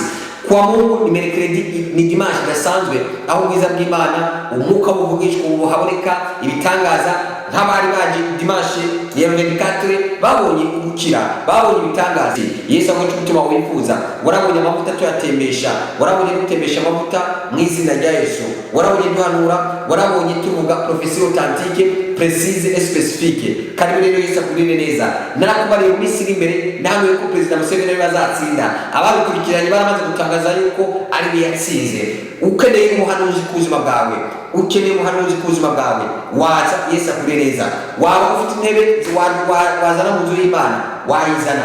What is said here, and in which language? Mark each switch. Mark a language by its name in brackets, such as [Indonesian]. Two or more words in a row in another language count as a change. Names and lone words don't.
[Kinyarwanda] Kwa Mungu ni mercredi, ni dimanche idasanzwe, aho ubwiza bw'Imana, umwuka w'ubuvugishwa haboneka ibitangaza nk'abari baje dimanche ya 24 babonye gukira, babonye ibitangaza. Yesu amuca umutima wifuza, warabonye amavuta tuyatembesha, warabonye gutembesha amavuta mu izina rya Yesu, warabonye duhanura, warabonye tuvuga prophecy [French] authentique précise et spécifique. [Kinyarwanda] Kandi rero Yesu akurire neza, narakubariye mu minsi iri imbere namwe ko President Museveni bazatsinda, ababikurikiranye baramaze gutangaza yuko ari we yatsinze. Ukeneye umuhanuzi ku buzima bwawe, ukeneye umuhanuzi ku buzima bwawe, waza Yesu akurire neza. Waba ufite intebe wazana mu nzu y'Imana, wayizana.